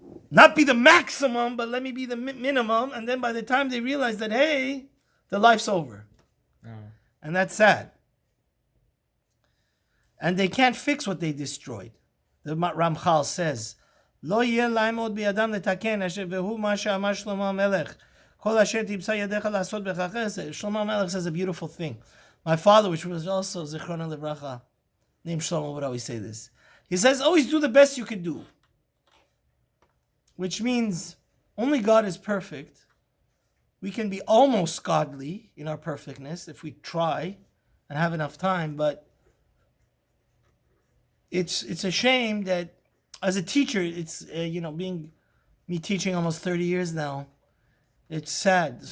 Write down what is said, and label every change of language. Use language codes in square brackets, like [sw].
[en] Not be the maximum, but let me be the minimum. And then by the time they realize that, hey, the life's over. Oh. And that's sad. And they can't fix what they destroyed. The Ramchal says, [he] לא יהיה להם עוד בידם לתקן, והוא מה שאמר שלמה המלך. כל אשר תמצא ידיך לעשות בכך. [en] Shlomo Melech says a beautiful thing. My father, which was also Zichron Livracha, named Shlomo, would always say this. He says, always do the best you can do. Which means only God is perfect. We can be almost godly in our perfectness if we try and have enough time, but it's a shame that as a teacher, it's, being me teaching almost 30 years now, it's sad.